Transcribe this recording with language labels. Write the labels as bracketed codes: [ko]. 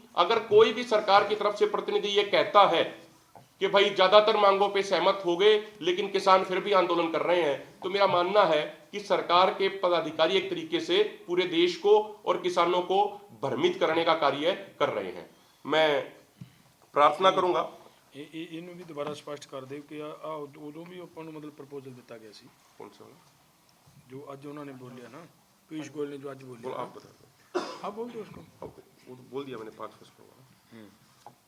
[hi] अगर कोई भी सरकार की तरफ से प्रतिनिधि ये कहता है कि भाई ज्यादातर मांगों पे सहमत हो गए लेकिन किसान फिर भी आंदोलन कर रहे हैं, तो मेरा मानना है कि सरकार के पदाधिकारी एक तरीके से पूरे देश को और किसानों को भ्रमित करने का कार्य कर रहे हैं। मैं प्रार्थना करूंगा [pa] ਇਹਨੂੰ ਵੀ ਦੁਬਾਰਾ ਸਪਸ਼ਟ ਕਰ ਦਿਓ ਕਿ ਉਦੋਂ ਵੀ ਆਪਾਂ ਨੂੰ ਮਤਲਬ ਪ੍ਰਪੋਜ਼ਲ ਦਿੱਤਾ ਗਿਆ ਸੀ [hi] कौन सा वाला? जो आज उन्होंने बोल लिया ना, पीयूष गोयल ने जो आज बोल बोलो, लिया, आप बता दो। आप बोल दो उसको। वो तो बोल दिया मैंने 5 फर्स्ट वाला।